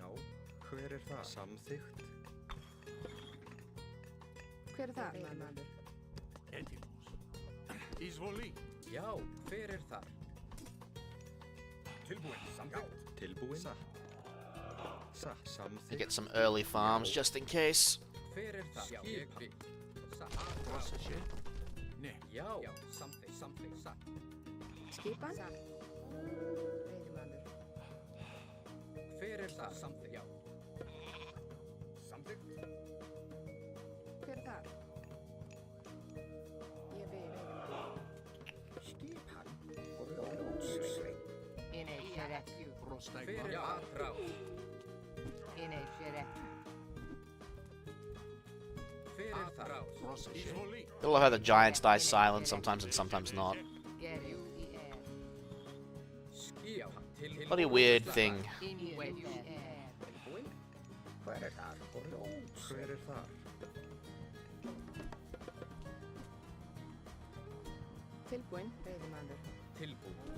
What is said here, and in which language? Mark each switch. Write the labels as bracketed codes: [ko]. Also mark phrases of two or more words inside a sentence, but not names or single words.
[is] Hver er það? Samþykkt. Hver er það, veiðimaður? Izvoli. Já. Hver er þar? Tilbúin. Samþykkt. Tilbúin. Samþykkt. [en] To get some early farms just in case. [is] Hver er það? Skipan. Já. Samþykkt. Skipan, satt, veiðimaður. Hver er það? Samþykkt. Já. Samþykkt. Hver er þar? Ég vil, veiðimaður. Skipan. Hver er aðrás? Hver er það? Izvoli. [en] I love how the giants die silent sometimes and sometimes not. Bloody weird thing. [is] Hver er þar? Hver er þar? Tilbúin, veiðimaður. Tilbúin.